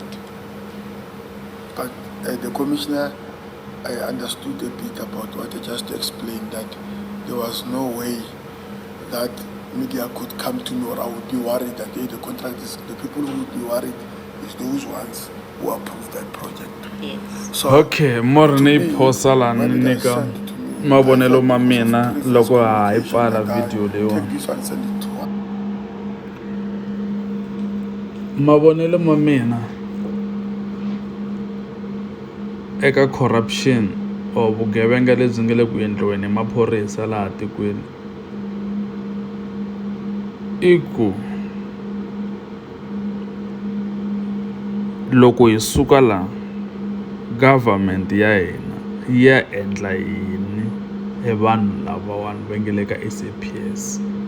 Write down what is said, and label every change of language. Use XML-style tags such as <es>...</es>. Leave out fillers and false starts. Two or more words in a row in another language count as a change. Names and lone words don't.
<en>But the commissioner, I understood a bit about what I just explained, that there was no way that media could come to know, or I would be worried that the contract is, the people who would be worried is those ones who approved that project. Yes. So, okay more to</en> <ts>ni</ts> <en>me,</en> <ts>phosa la</ts> <en>when</en> <ts>ni</ts> <en>it was</en> <ts>nyika</ts> <en>sent to me,</en> <ts>mavonelo</ts> <en>I</en> <ts>ma</ts> <en>thought because</en> <ts>mina</ts> <en>of previous</en> <ts>loko ha hi</ts> <en>communication</en> <ts>pfala</ts> <en>that I video take</en> <ts>leyiwani.</ts> <en>this one, send it to one.</en> <ts>Mavonelo ma mina eka</ts> <en>corruption or</en> <ts>vugevenga lebyi nga le ku endliweni hi maphorisa laha tikweni i ku loko hi suka la government ya hina ya endla yini hi vanhu lavawani va nge le ka SAPS.</ts>